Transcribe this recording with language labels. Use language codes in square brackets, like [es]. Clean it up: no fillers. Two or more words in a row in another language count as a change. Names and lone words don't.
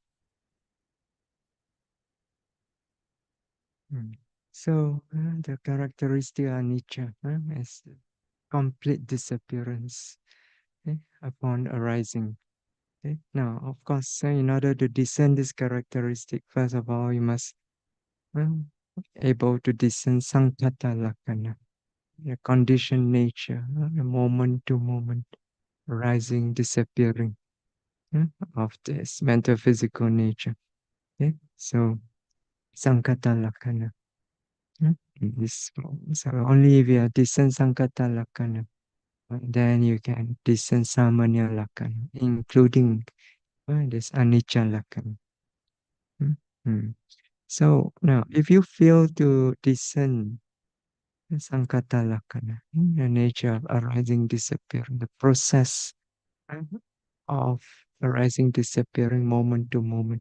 [en] So the characteristic of anicca is complete disappearance upon arising. Okay? Now, of course, in order to discern this characteristic, first of all, you must um, able to discern [pi] sankhata lakkhana, [en] the conditioned nature, the moment to moment, rising, disappearing of this mental physical nature. Okay? So, [pi] sankhata lakkhana. [en] This, so only if you are discern [pi] sankhata lakkhana, [en] then you can discern [pi] samanya lakkhana, [en] including this [pi] anicca lakkhana. Mm, mm. [en] So now, if you fail to discern [pi] Sankata Lakkhana, [en] the nature of arising, disappearing, the process of arising, disappearing moment to moment.